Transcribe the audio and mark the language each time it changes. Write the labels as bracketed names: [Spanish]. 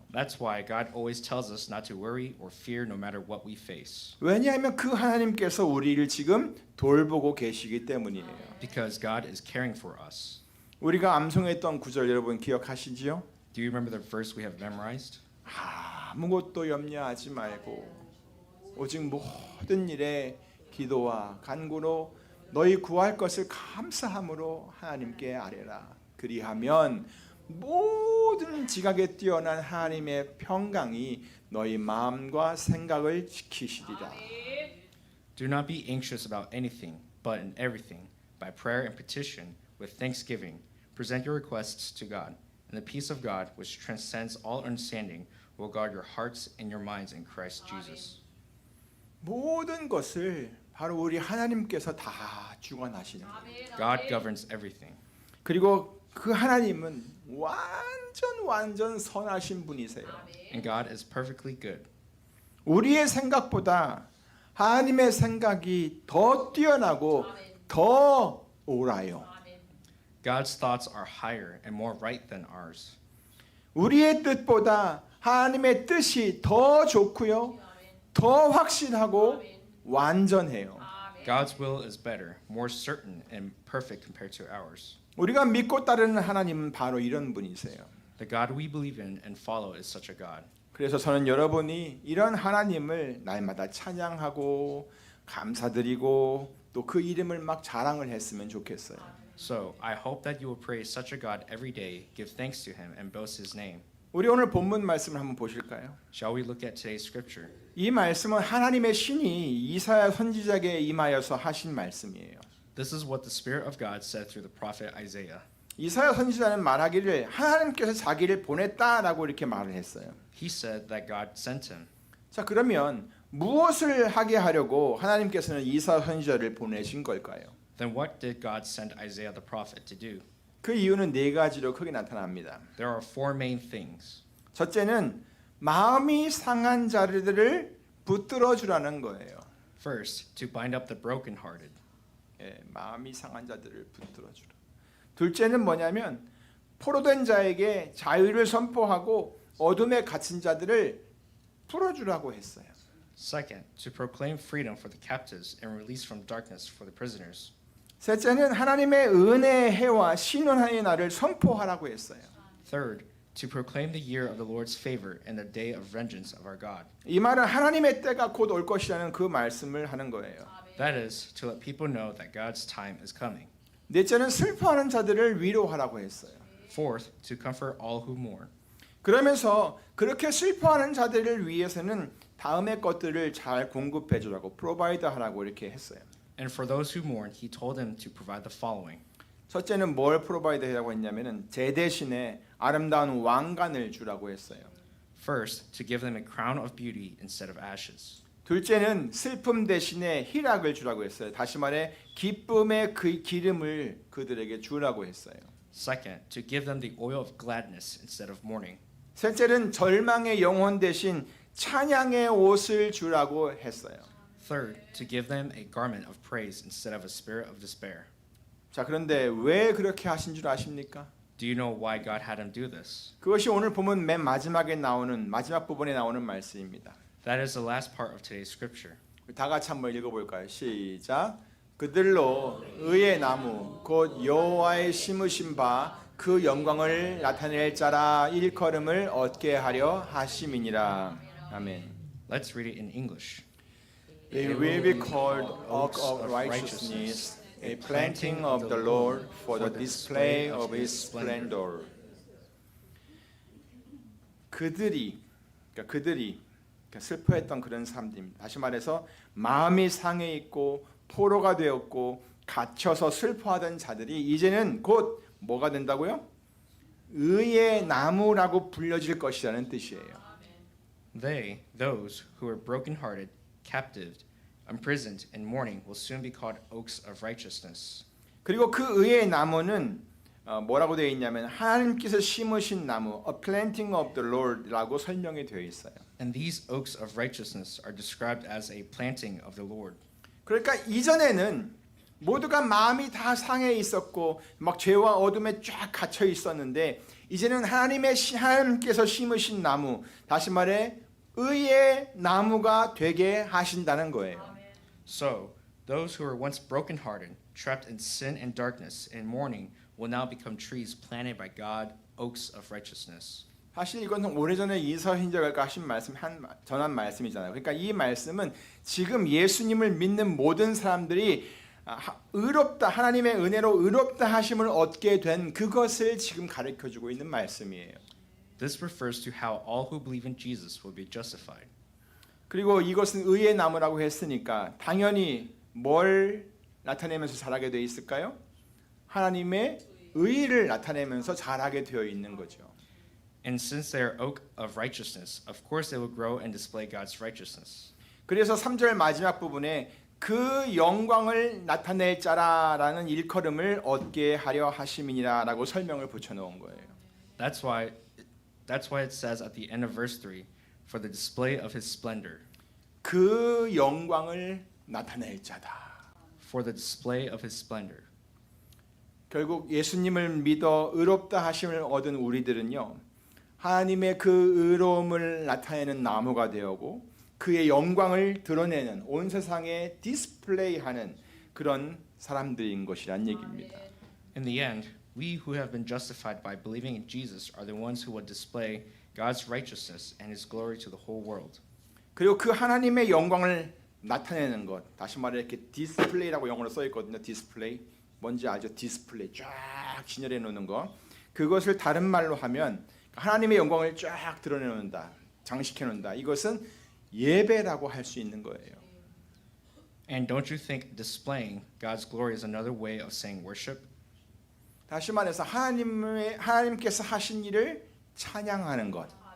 [English] That's why God always tells us not to worry or fear no matter what we face. [Korean] 왜냐하면 그 하나님께서 우리를 지금 돌보고 계시기 때문이에요. [English] Because God is caring for us. [Korean] 우리가 암송했던 구절 여러분 기억하시지요? [English] Do you remember the verse we have memorized? [Korean] 아무것도 염려하지 말고 오직 모든 일에 기도와 간구로 너희 구할 것을 감사함으로 하나님께 아뢰라. 그리하면 모든 지각에 뛰어난 하나님의 평강이 너희 마음과 생각을 지키시리라. [English] Do not be anxious about anything, but in everything, by prayer and petition, with thanksgiving, present your requests to God, and the peace of God, which transcends all understanding, will guard your hearts and your minds in Christ Jesus. [Korean] 모든 것을 바로 우리 하나님께서 다 주관하시는 거예요. [English] God governs everything. [Korean] 그리고 그 하나님은 완전 선하신 분이세요. [English] And God is perfectly good. [Korean] 우리의 생각보다 하나님의 생각이 더 뛰어나고 더 옳아요. [English] God's thoughts are higher and more right than ours. [Korean] 우리의 뜻보다 하나님의 뜻이 더 좋고요. 더 확실하고 완전해요. [English] God's will is better, more certain and perfect compared to ours. [Korean] 우리가 믿고 따르는 하나님은 바로 이런 분이세요. [English] The God we believe in and follow is such a God. [Korean] 그래서 저는 여러분이 이런 하나님을 날마다 찬양하고 감사드리고 또 그 이름을 막 자랑을 했으면 좋겠어요. [English] So, I hope that you will praise such a God every day, give thanks to Him, and boast His name. [Korean] 우리 오늘 본문 말씀을 한번 보실까요? [English] Shall we look at today's scripture? [Korean] 이 말씀은 하나님의 신이 이사야 선지자에게 임하여서 하신 말씀이에요. [English] This is what the Spirit of God said through the prophet Isaiah. [Korean] 이사야 선지자는 말하기를 하나님께서 자기를 보냈다라고 이렇게 말을 했어요. [English] He said that God sent him. [Korean] 자, 그러면 무엇을 하게 하려고 하나님께서는 이사야 선지자를 보내신 걸까요? [English] Then what did God send Isaiah the prophet to do? [Korean] 그 이유는 네 가지로 크게 나타납니다. [English] There are four main things. [Korean] 첫째는 마음이 상한 자들을 붙들어 주라는 거예요. [English] First, to bind up the brokenhearted. [Korean] 예, 마음이 상한 자들을 붙들어 주라. 둘째는 뭐냐면 포로된 자에게 자유를 선포하고 어둠에 갇힌 자들을 풀어주라고 했어요. [English] Second, to proclaim freedom for the captives and release from darkness for the prisoners. [Korean] 셋째는 하나님의 은혜의 해와 신원의 날을 선포하라고 했어요. [English] Third, to proclaim the year of the Lord's favor and the day of vengeance of our God. [Korean] 이 말은 하나님의 때가 곧 올 것이라는 그 말씀을 하는 거예요. [English] That is, to let people know that God's time is coming. [Korean] 넷째는 슬퍼하는 자들을 위로하라고 했어요. [English] Fourth, to comfort all who mourn. [Korean] 그러면서 그렇게 슬퍼하는 자들을 위해서는 다음의 것들을 잘 공급해 주라고 프로바이드 하라고 이렇게 했어요. [English] And for those who mourn, he told them to provide the following. [Korean] 첫째는 뭘 프로바이드 하라고 했냐면은 제 대신에 아름다운 왕관을 주라고 했어요. [English] First, to give them a crown of beauty instead of ashes. [Korean] 둘째는 슬픔 대신에 희락을 주라고 했어요. 다시 말해 기쁨의 그 기름을 그들에게 주라고 했어요. [English] Second, to give them the oil of gladness instead of mourning. [Korean] 셋째는 절망의 영혼 대신 찬양의 옷을 주라고 했어요. [English] Third, to give them a garment of praise instead of a spirit of despair. [Korean] 자, 그런데 왜 그렇게 하신 줄 아십니까? [English] Do you know why God had him do this? [Korean] 그것이 오늘 보면 맨 마지막에 나오는 마지막 부분에 나오는 말씀입니다. [English] That is the last part of today's scripture. [Korean] 다 같이 한번 읽어볼까요? 시작. 그들로 의의 나무 곧 여호와의 심으신 바 그 영광을 나타낼 자라 일컬음을 얻게 하려 하심이니라. 아멘. [English] Let's read it in English. They will be called oak of righteousness, a planting of the Lord for the display of His splendor. [Korean] 그들이 슬퍼했던 그런 사람들입니다. 다시 말해서 마음이 상해 있고 포로가 되었고 갇혀서 슬퍼하던 자들이 이제는 곧 뭐가 된다고요? 의의 나무라고 불려질 것이라는 뜻이에요. [English] They, those who were brokenhearted, captive, imprisoned, and mourning, will soon be called oaks of righteousness. [Korean] 그리고 그 의의 나무는 뭐라고 되어 있냐면 하나님께서 심으신 나무, [English] a planting of the Lord [Korean] 라고 설명이 되어 있어요. [English] And these oaks of righteousness are described as a planting of the Lord. [Korean] 그러니까 이전에는 모두가 마음이 다 상해 있었고 막 죄와 어둠에 쫙 갇혀 있었는데 이제는 하나님께서 심으신 나무, 다시 말해 의의 나무가 되게 하신다는 거예요. [English] So, those who were once brokenhearted, trapped in sin and darkness, and mourning, will now become trees planted by God, oaks of righteousness. [Korean] 사실 이건 오래전에 이서신자가 전한 말씀이잖아요. 그러니까 이 말씀은 지금 예수님을 믿는 모든 사람들이 의롭다, 하나님의 은혜로 의롭다 하심을 얻게 된 그것을 지금 가르쳐주고 있는 말씀이에요. [English] This refers to how all who believe in Jesus will be justified. [Korean] 그리고 이것은 의의 나무라고 했으니까 당연히 뭘 나타내면서 자라게 되어 있을까요? 하나님의 의를 나타내면서 자라게 되어 있는 거죠. [English] And since they are oak of righteousness, of course they will grow and display God's righteousness. [Korean] 그래서 3절 마지막 부분에 그 영광을 나타낼 자라라는 일컬음을 얻게 하려 하심이니라라고 설명을 붙여놓은 거예요. [English] That's why it says at the end of verse 3, for the display of his splendor. [Korean] 그 영광을 나타낼 자다. [English] For the display of his splendor. [Korean] 결국 예수님을 믿어 의롭다 하심을 얻은 우리들은요, 하나님의 그 의로움을 나타내는 나무가 되었고 그의 영광을 드러내는, 온 세상에 디스플레이하는 그런 사람들인 것이란 얘기입니다. [English] In the end, we who have been justified by believing in Jesus are the ones who will display God's righteousness and his glory to the whole world. [Korean] 그리고 그 하나님의 영광을 나타내는 것, 다시 말해 이렇게 디스플레이라고 영어로 써 있거든요. 디스플레이, 뭔지 알죠? 디스플레이 쫙 진열해 놓는 거. 그것을 다른 말로 하면 하나님의 영광을 쫙 드러내 놓는다, 장식해 놓는다. 이것은 예배라고 할 수 있는 거예요. [English] And don't you think displaying God's glory is another way of saying worship? [Korean] 다시 말해서 하나님께서 하신 일을 찬양하는 것,